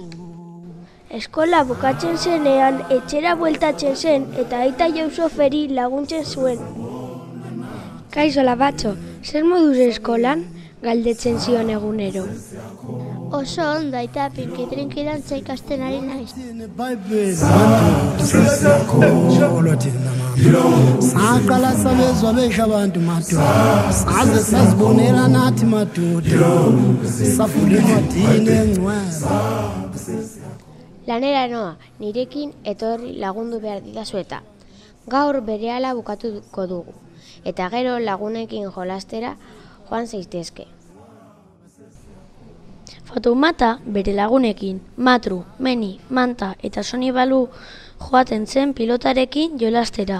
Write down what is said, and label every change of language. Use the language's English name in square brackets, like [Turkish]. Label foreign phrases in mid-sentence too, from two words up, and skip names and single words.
[Basque] Eskola bukatzen zenean etxera bueltatzen zen eta aita Jouseferi laguntzen zuen. Kaixo Labatxo, zer moduz eskolan? Galdetzen zion egunero. Oso ondo aita pinki-trinki dantza ikasten ari naiz. [Zulu] saqala sabezwa besha abantu madoda, saze sazibonela nathi madoda, safunda encwadini engcwele. [Basque] Lanera noa, nirekin etorri lagundu behar didazu eta. Gaur berehala bukatuko dugu, eta gero lagunekin jolastera joan zaitezke. Fatoumata bere lagunekin, Matru, Meni, Manta eta Sonibalu joaten zen pilotarekin jolastera.